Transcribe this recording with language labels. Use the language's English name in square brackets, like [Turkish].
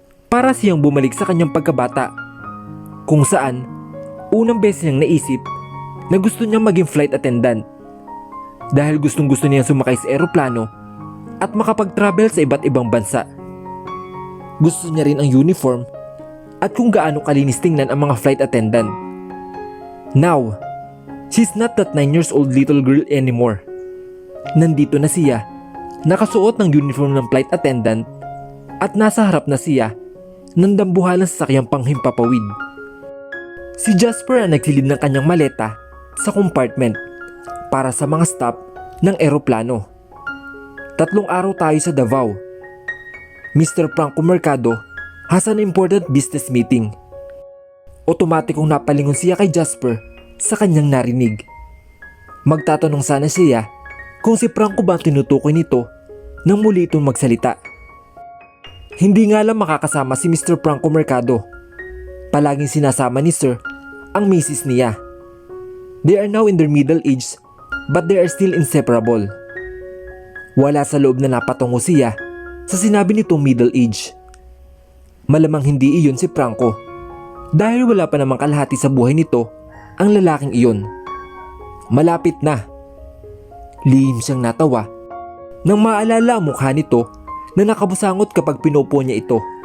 [Filipino] Para siyang bumalik sa kanyang pagkabata, kung saan unang beses niyang naisip na gusto niyang maging flight attendant dahil gustong gusto niyang sumakay sa eroplano at makapag-travel sa iba't ibang bansa. Gusto niya rin ang uniform at kung gaano kalinis tingnan ang mga flight attendant. [English] Now, she's not that 9 years old little girl anymore. [Filipino] Nandito na siya, nakasuot ng uniform ng flight attendant at nasa harap na siya ng dambuhalang sasakyang panghimpapawid. Si Jasper ang nagsilid ng kanyang maleta sa compartment para sa mga stop ng eroplano. 3 araw tayo sa Davao. Mr. [English] Franco Mercado has an important business meeting. [Filipino] Otomatikong napalingon siya kay Jasper sa kanyang narinig. Magtatanong sana siya kung si Franco ba ang tinutukoy nito nang muli itong magsalita. Hindi nga lang makakasama si Mr. Franco Mercado. Palaging sinasama ni Sir ang misis niya. [English] They are now in their middle age but they are still inseparable. [Filipino] Wala sa loob na napatungo siya sa sinabi nitong middle age. Malamang hindi iyon si Franco dahil wala pa namang kalahati sa buhay nito ang lalaking iyon. Malapit na. Lihim siyang natawa nang maalala ang mukha nito na nakabusangot kapag pinupo niya ito.